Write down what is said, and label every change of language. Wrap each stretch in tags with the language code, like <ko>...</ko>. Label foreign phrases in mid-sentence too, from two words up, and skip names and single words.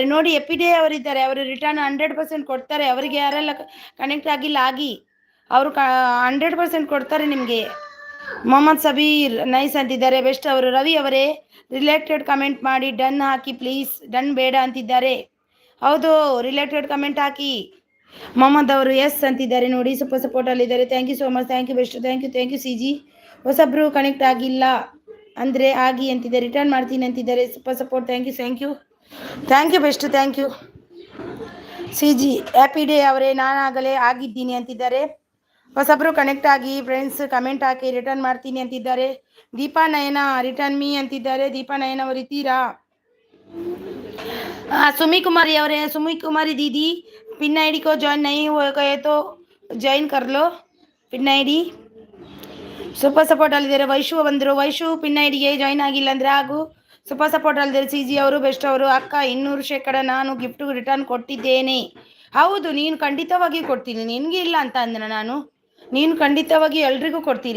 <kn>ನೋಡಿ ಎಪಿ ಡೇ ಅವರಿದ್ದಾರೆ, ಅವರು ರಿಟರ್ನ್ 100% ಕೊಡ್ತಾರೆ. ಅವರಿಗೆ ಯಾರೆಲ್ಲ ಕನೆಕ್ಟ್ ಆಗಿಲ್ಲ ಆಗಿ ಅವರು 100% ಕೊಡ್ತಾರೆ ನಿಮಗೆ. ಮೊಹಮ್ಮದ್ ಸಬೀರ್ ನೈಸ್ ಅಂತಿದ್ದಾರೆ, ಬೆಸ್ಟ್ ಅವರು. ರವಿ ಅವರೇ</kn> <en>related comment</en> <kn>ಮಾಡಿ, ಡನ್ ಹಾಕಿ ಪ್ಲೀಸ್. ಡನ್ ಬೇಡ ಅಂತಿದ್ದಾರೆ. ಹೌದು</kn> <en>related comment</en> <kn>ಹಾಕಿ. ಮೊಹಮ್ಮದ್ ಅವರು ಎಸ್ ಅಂತಿದ್ದಾರೆ ನೋಡಿ, ಸೂಪರ್ ಸಪೋರ್ಟಲ್ಲಿದ್ದಾರೆ.</kn> <en>thank you so much, thank you best, thank you C G.</en> <kn>ಹೊಸಬ್ರು ಕನೆಕ್ಟ್ ಆಗಿಲ್ಲ ಅಂದರೆ ಆಗಿ ಅಂತಿದ್ದಾರೆ, ರಿಟರ್ನ್ ಮಾಡ್ತೀನಿ ಅಂತಿದ್ದಾರೆ.</kn> <en>super support, thank you best, thank you C G.</en> <kn>ಹ್ಯಾಪಿ ಡೇ ಅವರೇ ನಾನಾಗಲೇ ಆಗಿದ್ದೀನಿ ಅಂತಿದ್ದಾರೆ. ಹೊಸಬ್ರು ಕನೆಕ್ಟ್ ಆಗಿ</kn> <en>friends comment</en> <kn>ಹಾಕಿ, ರಿಟರ್ನ್ ಮಾಡ್ತೀನಿ ಅಂತಿದ್ದಾರೆ. ದೀಪಾ ನಯನ</kn> <en>return me</en> <kn>ಅಂತಿದ್ದಾರೆ. ದೀಪಾ ನಯನ ಅವರು ಇದ್ದೀರಾ?</kn> <hi>सुमी कुमारी और सुमी कुमारी दीदी</hi> <en>pin ID</en> <hi>को ज्वाइन नहीं हो गए तो ज्वाइन कर लो</hi> <en>pin ID. super support</en> <kn>ಅಲ್ಲಿದ್ದಾರೆ. ವೈಶು ಬಂದರು, ವೈಶು ಪಿನ್ ಐಡಿಗೆ ಜಾಯ್ನ್ ಆಗಿಲ್ಲ ಅಂದರೆ ಹಾಗೂ</kn> <en>super support</en> <kn>ಅಲ್ಲಿದ್ದಾರೆ. ಸಿ ಜಿ ಅವರು ಬೆಸ್ಟ್ ಅವರು. ಅಕ್ಕ 200% ನಾನು</kn> <en>gift return</en> <kn>ಕೊಟ್ಟಿದ್ದೇನೆ. ಹೌದು ನೀನು ಖಂಡಿತವಾಗಿ ಕೊಡ್ತೀನಿ, ನಿನಗೆ ಇಲ್ಲ ಅಂತ ಅಂದ್ರೆ ನಾನು, ನೀನು ಖಂಡಿತವಾಗಿ ಎಲ್ರಿಗೂ ಕೊಡ್ತೀರಿ.</kn>